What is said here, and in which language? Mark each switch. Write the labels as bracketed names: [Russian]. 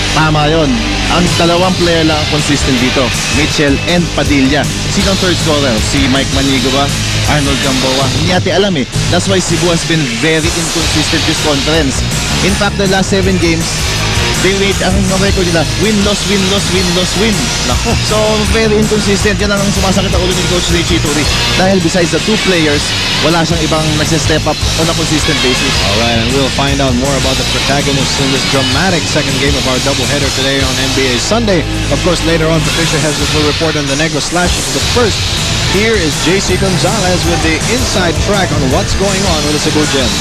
[Filipino] Tama yun. Ang dalawang player lang ang consistent dito, Mitchell and Padilla. Sino ang third scorer? Si Mike Manigo ba? Arnold Gamboa? Hindi natin alam eh. [English] That's why Cebu has been very inconsistent this conference. In fact, the last 7 games, [Filipino] ang record nila, [English] win-loss, win-loss, win-loss, win. Nako. So, very inconsistent. [Filipino] Yan ang sumasakit ang ulo ni Coach Richie Turi. [English] Dahil besides the two players, [Filipino] wala siyang ibang nagse-step up [English] on a consistent basis. Alright, and we'll find out more about the protagonists in this dramatic second game of our doubleheader today on NBA Sunday. Of course, later on, Patricia Hezes will report on the Negros Slashers. But first, here is JC Gonzalez with the inside track on what's going on with the Cebu Gems.